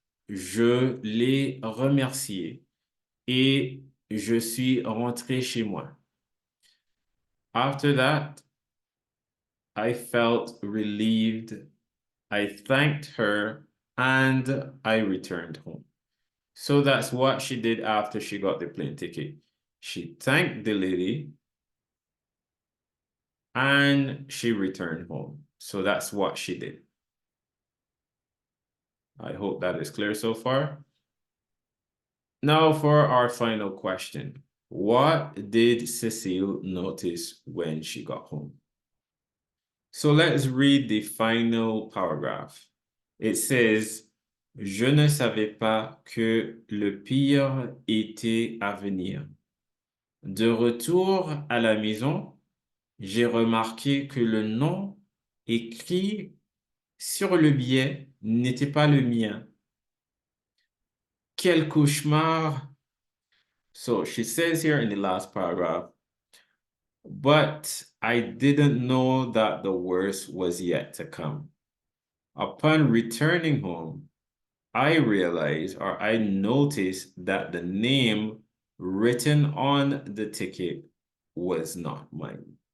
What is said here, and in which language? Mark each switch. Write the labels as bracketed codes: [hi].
[fr] Je l'ai remercié et je suis rentré chez moi. [en] After that, I felt relieved. I thanked her and I returned home. So that's what she did after she got the plane ticket. She thanked the lady and she returned home. So that's what she did. I hope that is clear so far. Now for our final question. What did Cecile notice when she got home? So let's read the final paragraph. It says, [fr] je ne savais pas que le pire était à venir. De retour à la maison, j'ai remarqué que le nom écrit sur le billet n'était pas le mien. Quel cauchemar! [en] So she says here in the last paragraph, but I didn't know that the worst was yet to come. Upon returning home, I realized or I noticed that the name written on the ticket was not mine.